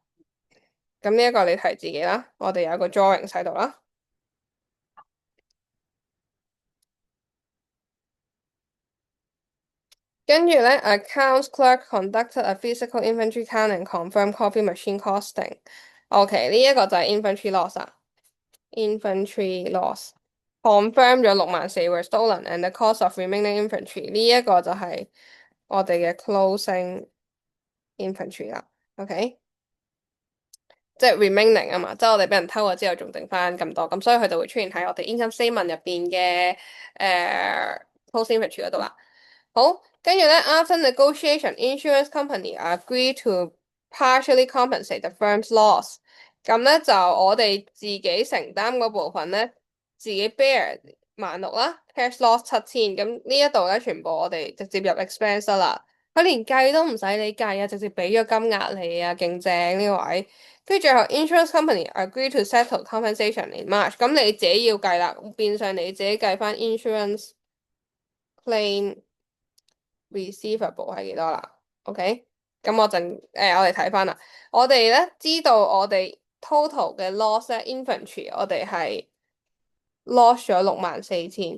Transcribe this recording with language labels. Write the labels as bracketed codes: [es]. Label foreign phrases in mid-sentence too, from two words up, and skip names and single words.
[yue] 咁呢一個你提自己啦，我哋有一個 drawing 喺度啦。跟住咧 [en] ，accounts clerk conducted a physical inventory count and confirmed coffee machine costing。OK， [yue] 呢一個就係 [en] inventory loss 啊。inventory loss confirm 咗64,000 were stolen and the cost of remaining inventory， [yue] 呢一個就係我哋嘅 closing inventory 啦。OK。即係 remaining 啊嘛，即係我哋俾人偷咗之後，仲剩翻咁多，咁所以佢就會出現喺我哋 [en] income statement [yue] 入邊嘅 [en] post inventory [yue] 嗰度啦。好，跟住咧 [en] ，after negotiation, insurance company agree to partially compensate the firm's loss。 [yue] 咁咧就我哋自己承擔嗰部分咧，自己 bear 16,000啦， [en] cash loss [yue] 7,000。咁呢一度咧，全部我哋直接入 expense 啦。佢連計都唔使你計啊，直接俾咗金額你啊，勁正呢位。跟住最後 [en] ，insurance company agree to settle compensation in March。 [yue] 咁你自己要計啦，變相你自己計翻 [en] insurance claim receivable [yue] 係幾多啦？OK，咁我哋睇翻啦。我哋咧知道我哋 total 嘅 loss 咧，inventory 我哋係 loss 咗64,000。